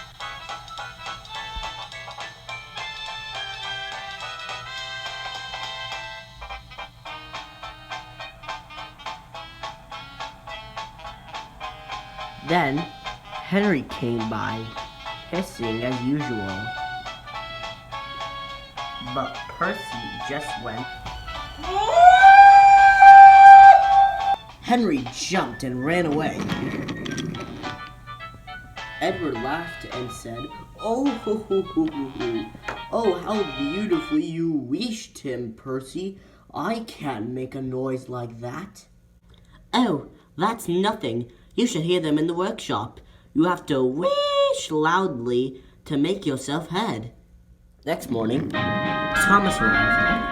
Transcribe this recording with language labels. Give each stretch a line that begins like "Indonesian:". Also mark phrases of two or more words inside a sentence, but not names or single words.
English: Then, Henry came by, hissing as usual. But Percy just went. Henry jumped and ran away. Edward laughed and said, "Oh, ho, ho, ho, ho, ho. Oh, how beautifully you wished him, Percy. I can't make a noise like that." "Oh, that's nothing. You should hear them in the workshop. You have to wish loudly to make yourself heard." Next morning, Thomas arrived.